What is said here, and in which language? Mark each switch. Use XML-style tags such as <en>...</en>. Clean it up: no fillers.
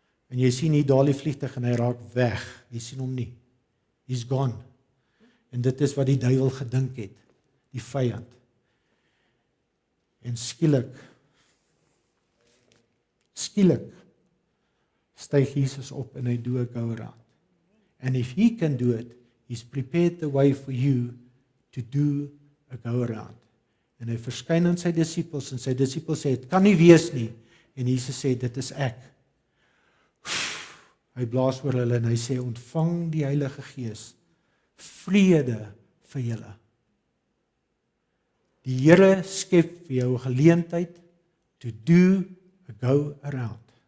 <af>En jy sien hier daal die vliegtuig en hy raak weg. Jy sien hom nie.</af> <en>He's gone.</en> <af>En dit is wat die duiwel gedink het, die vyand. En skielik styg Jesus op en hy doen 'n go around.</af> <en>And if he can do it, he's prepared the way for you to do a go around.</en> <af>En hy verskyn aan sy disippels en sy disippels sê, dit kan nie wees nie. En Jesus sê, dit is ek. Hy blaas oor hulle en hy sê, ontvang die Heilige Gees, vrede vir julle. Die Here skep vir jou 'n geleentheid to do a go around.</af>